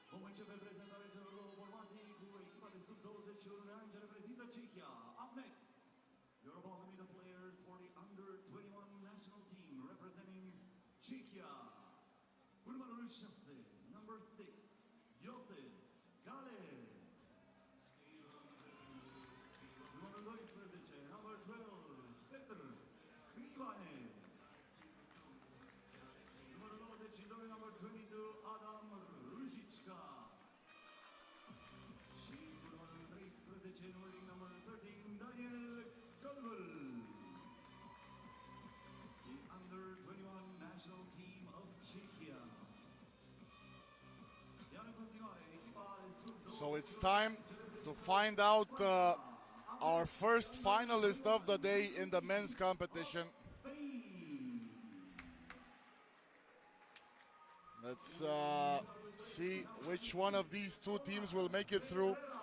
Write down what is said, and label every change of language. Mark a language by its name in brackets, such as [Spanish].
[Romanian] începe prezentarea celor două formații cu echipa de sub 21 de ani ce reprezintă Czechia. [English] Up next, you're about to meet the players for the under 21 national team representing Czechia. [Romanian] Cu numărul 6, [English] number 6, [Romanian] Josef Gale. Numărul 12, [English] number 12, [Romanian] Petr Krivane. Numărul 92, [English] number 22, [Romanian] Adam Ružička. Și cu numărul 13, [English] number 13, [Romanian] Daniel Kolbel. [English] The under 21 national team of Czechia. [Romanian] Iar în continuare, echipa sub-20. [English] So it's time to find out our first finalist of the day in the men's competition. Let's see which one of these two teams will make it through.